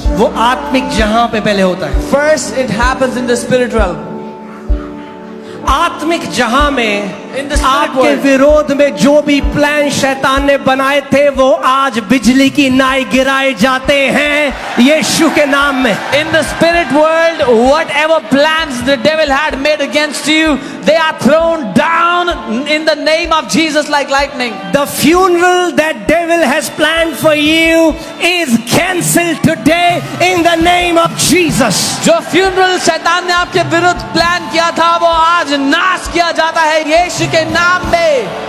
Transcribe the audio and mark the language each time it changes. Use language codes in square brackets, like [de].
[hi] वो आत्मिक जहां पे पहले होता है। [en] first it happens in the spirit realm. [hi] आत्मिक जहां में [en] In the spirit [hi] आपके [en] world. [hi] विरोध में जो भी प्लान शैतान ने बनाए थे वो आज बिजली की नाई गिराए जाते हैं यीशु के नाम में। [en] In the spirit world, whatever plans the devil had made against you, they are thrown down in the name of Jesus like lightning. The funeral that devil has planned for you is cancelled today in the name of Jesus. [hi] जो funeral शैतान ने आपके विरुद्ध plan किया था वो आज नाश किया जाता है यीशु के नाम में।